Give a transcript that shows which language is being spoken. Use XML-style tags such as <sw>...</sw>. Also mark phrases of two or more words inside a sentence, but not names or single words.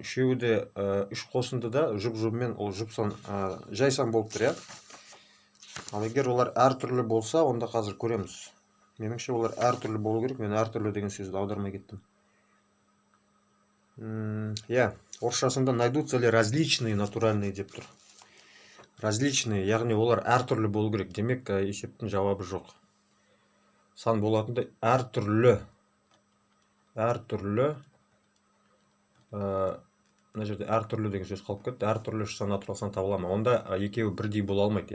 <kk>Үшеуі де үш қосынды да жұп-жұбымен ол жұп сан жай сан болып тұр, иә. Ал егер олар әртүрлі болса, онда қазір көреміз. Меніңше олар әртүрлі болу керек. Мен әртүрлі деген сөзді аудармай кеттім. Иә, орысшасында</kk> <ru>найдутся ли различные натуральные</ru> <kk>деп тұр. Различные, яғни олар әртүрлі болу керек. Демек, есептің жауабы жоқ. Сан болатындай әртүрлі. Мына жерде әртүрлі деген сөз қалып кетті. Әртүрлі үш сан натурал сан табыла ма? Онда екеуі бірдей бола алмайды.</kk>